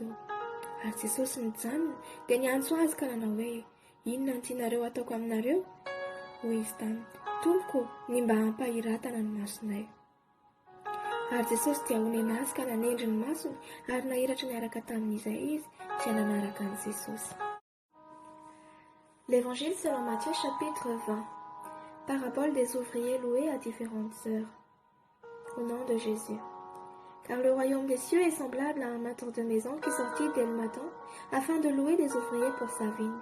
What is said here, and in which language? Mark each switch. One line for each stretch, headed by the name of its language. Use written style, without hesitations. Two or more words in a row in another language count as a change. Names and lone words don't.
Malagasy: Ary Jesosy nijanona dia niantso azy ka nanao hoe: "Inona no tianareo ataoko aminareo?" Hoy izy taminy: "Tompoko, ny mba hampahiratana ny masonay." Ary Jesosy dia honena azy ka nanendry ny masony ary nahiratra niaraka tamin'izay izy dia nanaraka an'i Jesosy.
French: L'Évangile selon Matthieu chapitre 20. Parabole des ouvriers loués à différentes heures. Au nom de Jésus. Car le royaume des cieux est semblable à un maître de maison qui sortit dès le matin afin de louer des ouvriers pour sa vigne.